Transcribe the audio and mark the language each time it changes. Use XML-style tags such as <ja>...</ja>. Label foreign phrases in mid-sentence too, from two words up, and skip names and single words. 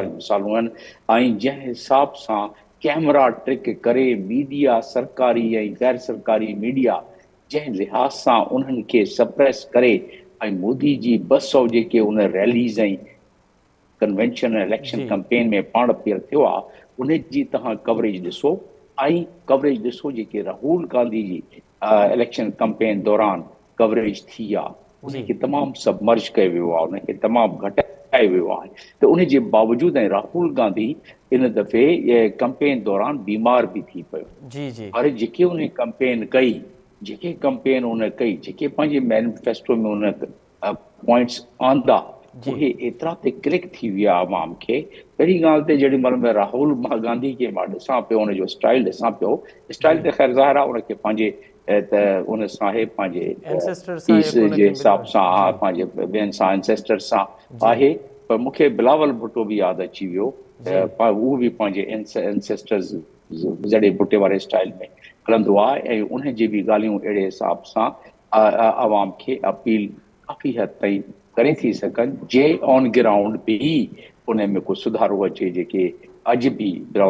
<sd>सारियूं मिसालूं आहिनि, ऐं जंहिं हिसाब सां</sd> <en>camera trick</en> <sd>करे मीडिया, सरकारी ऐं गैर सरकारी मीडिया, जंहिं लिहाज़ सां उन्हनि खे सप्रेस करे, ऐं मोदी जी 200 जेके उन रैलीज़ ऐं</sd> <en>convention election</en> <sd>जी कैंपेन में पाण पीअर थियो आहे, उन जी तव्हां कवरेज ॾिसो, ऐं कवरेज ॾिसो जेके राहुल गांधी जी</sd> <en>election campaign</en> <sd>दौरान कवरेज थी आहे, जी उनखे तमामु सबमर्ज कयो वियो आहे, उनखे तमामु घटाए वियो आहे। त उन जे बावजूदि ऐं राहुल गांधी इन दफ़े कैंपेन दौरान बीमार बि थी पियो, जी जी पर जेके उन कैंपेन कई, जेके पंहिंजे मैनिफेस्टो में उन पॉइंट्स आंदा, जी उहे एतिरा ते क्लिक थी विया आवाम खे। पहिरीं ॻाल्हि त जेॾी महिल राहुल गांधी खे मां ॾिसां पियो, उनजो स्टाइल ॾिसां पियो, स्टाइल जी त ख़ैर ज़ाहिर आहे उनखे पंहिंजे त उन सां पंहिंजे एंसेस्टर सां पीस जेको जे हुनखे मिलियो हिसाब आहे। सां, जी पंहिंजे ॿियनि सां एंसेस्टर सां जी आहे। पर मूंखे बिलावल भुट्टो बि यादि अची वियो, जी उहो बि पंहिंजे एंसेस्टर्स जॾहिं भुट्टे वारे स्टाइल में हलंदो आहे, ऐं उन जी बि ॻाल्हियूं अहिड़े हिसाब सां आवाम खे अपील काफ़ी हद ताईं करे थी सघनि, जे</sd> <en>on ground</en> <sd>बि उन में को सुधारो अचे, जेके अॼु बि बिलावल</sd>